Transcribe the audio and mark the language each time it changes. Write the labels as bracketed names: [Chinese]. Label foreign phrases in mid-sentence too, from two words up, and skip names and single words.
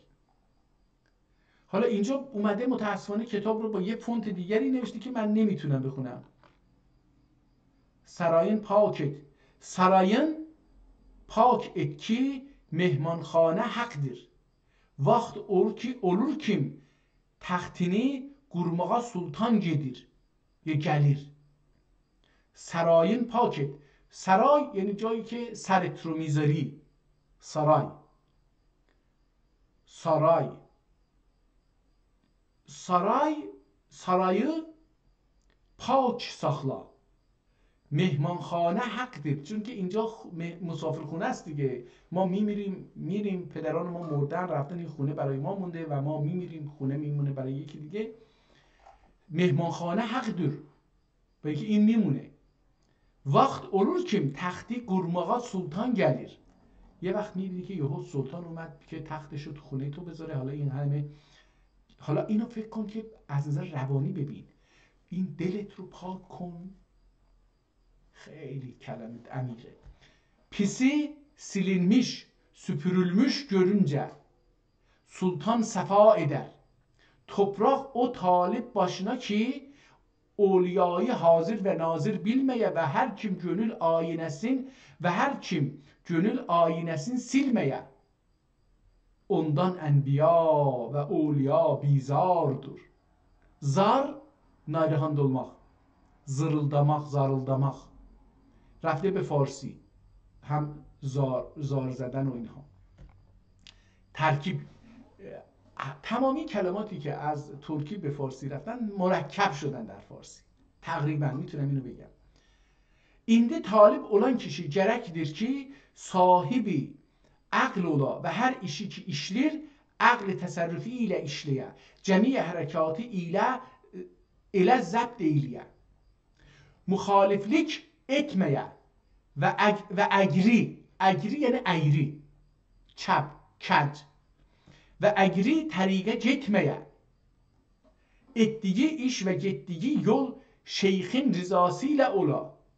[Persian] حالا اینجا اومده متاسفانه کتاب رو با یه فونت دیگری نوشته که من نمیتونم بخونم. [Azerbaijani] سرایین پاکت، سرایین پاک اتکی مهمانخانه حقدر. وقت olur kim taxtini qurmağa sultan gedir یا gelir. سرایین پاکت، [Persian] سرای یعنی جایی که سرت رو میذاری، سرای، سرای، [Azerbaijani] سرایı پاک ساخلا. مهمانخانه حقدر، [Persian] چون که اینجا مسافرخونه است دیگه. ما میریم پدران ما مردن رفتن، این خونه برای ما مونده و ما میمیریم، خونه میمونه برای یکی دیگه. [Azerbaijani] مهمانخانه حقدر، [Persian] برای که این میمونه. [Azerbaijani] وقت olur kim تختی قرماغا سلطان گلیر. [Persian] یه وقت میبینی که یهو سلطان اومد که تختش رو تو خونه تو بذاره. حالا این همه، حالا اینو فکر کن که از نظر روانی ببین، این دلت رو پاک کن. خیلی کلمه عمیقه. [Azerbaijani] Pisi silinmiş, süpürülmüş görünce sultan sefa eder. Toprak o talip başına ki olyayı hazır ve nazır bilmeye ve her kim gönül ayinesin ve her kim gönül ayinesin silmeye. Ondan enbiya ve olya bizardır. Zar, nayrihand olmak, zırıldamak, zarıldamak. [Persian] رفته به فارسی هم زار زدن و اینها. ترکیب تمامی کلماتی که از ترکی به فارسی رفتن مرکب شدن در فارسی. تقریبا میتونم اینو بگم. [Azerbaijani] İndi talip olan kişi gerektir ki sahibi akl ola ve her işi ki işlir akl tasarrufi ile işleye. Cemiye harekatı ile zapt eyleye. Muhaliflik etmeye ve egri yani eğri, çap, kent ve egri tariqe gitmeye, ettiği iş ve gittiği yol şeyhin rızasıyla ola.